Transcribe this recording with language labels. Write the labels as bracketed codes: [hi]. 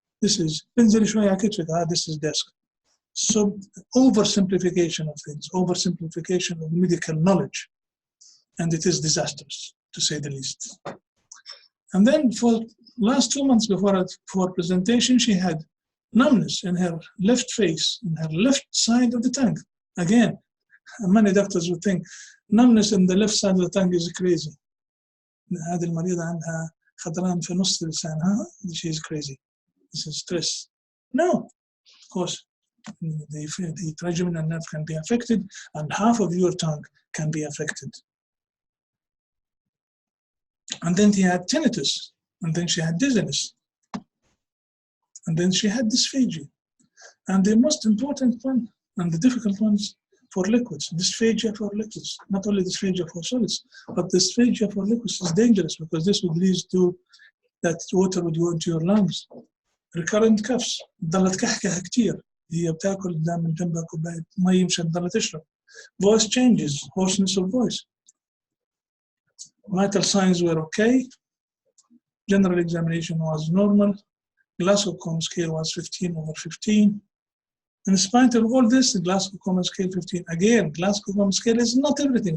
[en] This is this is desk. So oversimplification of things, oversimplification of medical knowledge, and it is disastrous, to say the least. And then for last 2 months before presentation, she had numbness in her left face, in her left side of the tongue. Again, many doctors would think numbness in the left side of the tongue is crazy. [ar] هذه المريضة عندها خضران في نص لسانها. [en] She is crazy. This is stress. No, of course, the trigeminal nerve can be affected, and half of your tongue can be affected. And then she had tinnitus, and then she had dizziness, and then she had dysphagia. And the most important one, and the difficult ones, for liquids, dysphagia for liquids. Not only dysphagia for solids, but dysphagia for liquids is dangerous because this would lead to that water would go into your lungs. Recurrent coughs, [ar] ضلت كحكة كتير. هي بتاكل من جنبها كوباية مي مشان تضل تشرب. [en] Voice changes, hoarseness of voice. Vital signs were okay. General examination was normal. Glasgow Coma scale was 15/15. In spite of all this, the Glasgow Coma scale 15. Again, Glasgow Coma scale is not everything.